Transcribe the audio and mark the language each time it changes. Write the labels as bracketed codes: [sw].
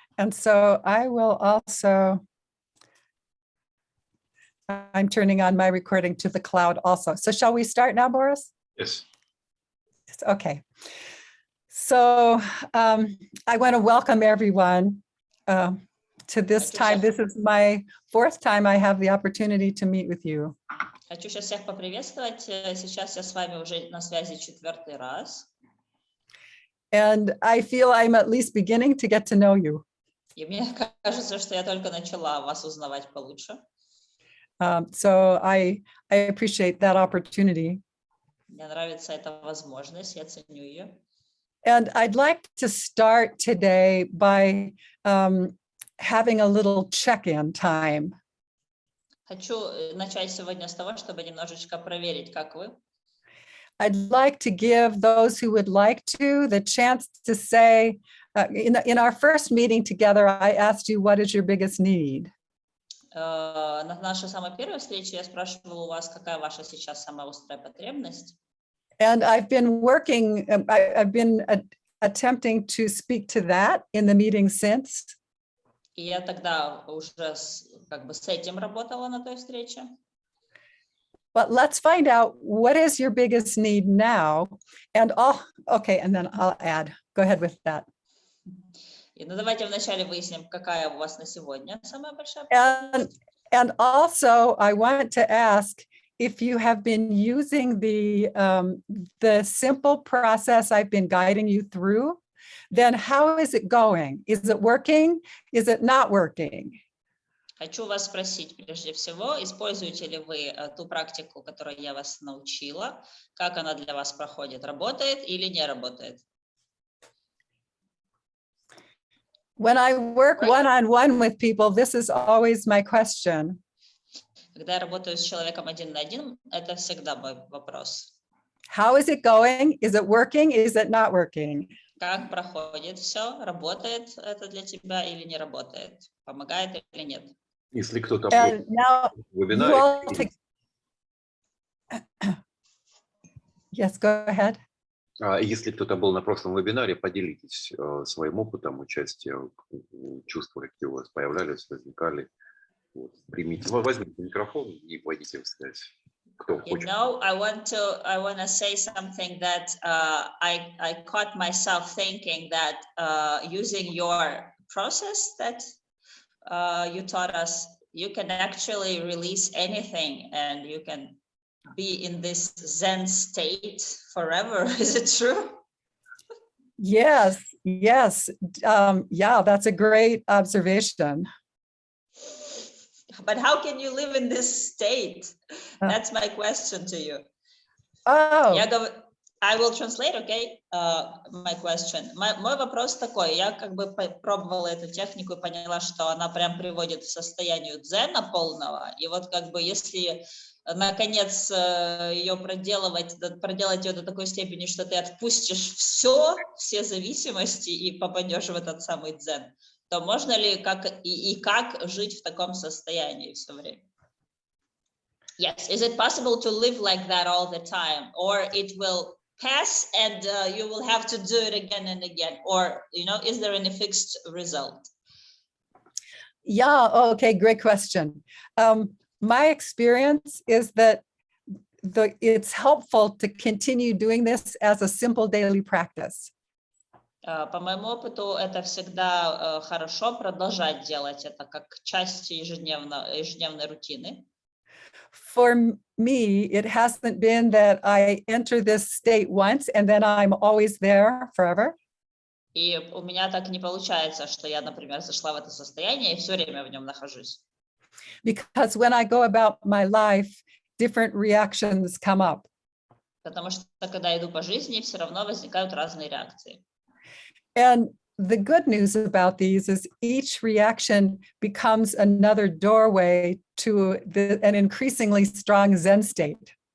[en] And so I will also, I'm turning on my recording to the cloud also. So shall we start now, Boris? Yes. Okay. So I want to welcome everyone to this time. This is my fourth time I have the opportunity to meet with you. [ru] Хочу сейчас всех поприветствовать. Сейчас я с вами уже на связи 4-й раз. [en] And I feel I'm at least beginning to get to know you. [ru] И мне кажется, что я только начала вас узнавать получше. [en] So I appreciate that opportunity. [ru] Мне нравится эта возможность, я ценю ее. [en] And I'd like to start today by having a little check-in time. [ru] Хочу начать сегодня с того, чтобы немножечко проверить, как вы. [en] I'd like to give those who would like to the chance to say, in our first meeting together, I asked you, what is your biggest need? [ru] На нашей самой первой встрече я спрашивала у вас, какая ваша сейчас самая острая потребность. [en] And I've been working, I've been attempting to speak to that in the meeting since. [ru] И я тогда уже как бы с этим работала на той встрече. [en] But let's find out what is your biggest need now. And okay, and then I'll add. Go ahead with that. [ru] Ну давайте вначале выясним, какая у вас на сегодня самая большая потребность. [en] And also, I want to ask if you have been using the simple process I've been guiding you through, then how is it going? Is it working? Is it not working? [ru] Хочу вас спросить, прежде всего, используете ли вы ту практику, которую я вас научила, как она для вас проходит, работает или не работает? [en] When I work one-on-one with people, this is always my question. [ru] Когда я работаю с человеком один на один, это всегда мой вопрос. [en] How is it going? Is it working? Is it not working? [ru] Как проходит все? Работает это для тебя или не работает? Помогает или нет? Если кто-то [en] now [ru] вебинаре, [en] yes, go ahead. [ru] если кто-то был на прошлом вебинаре, поделитесь своим опытом участия, чувства, какие у вас появлялись, возникали. Вот. Примите, возьмите микрофон и войдите в связь. Кто хочет. [en] You know, I want to say something that I caught myself thinking that using your process that you taught us, you can actually release anything and you can be in this Zen state forever. Is it true? Yes. Yeah, that's a great observation. But how can you live in this state? That's my question to you. Oh. I will translate, okay, my question. [ru] Мой вопрос такой, я как бы пробовала эту технику и поняла, что она прям приводит к состоянию дзена полного. И вот как бы если наконец ее проделать ее до такой степени, что ты отпустишь все зависимости и попадешь в этот самый дзен, то можно ли как жить в таком состоянии все время? [en] Yes, is it possible to live like that all the time, or it will pass and you will have to do it again and again, or is there any fixed result? Yeah, okay, great question. My experience is that it's helpful to continue doing this as a simple daily practice. [ru] По моему опыту, это всегда хорошо продолжать делать это как часть ежедневной рутины. [en] For me, it hasn't been that I enter this state once and then I'm always there forever. [ru] И у меня так не получается, что я, например, зашла в это состояние и все время в нем нахожусь. [en] Because when I go about my life, different reactions come up. [ru] Потому что когда иду по жизни, все равно возникают разные реакции. [en] And the good news about these is each reaction becomes another doorway to an increasingly strong Zen state.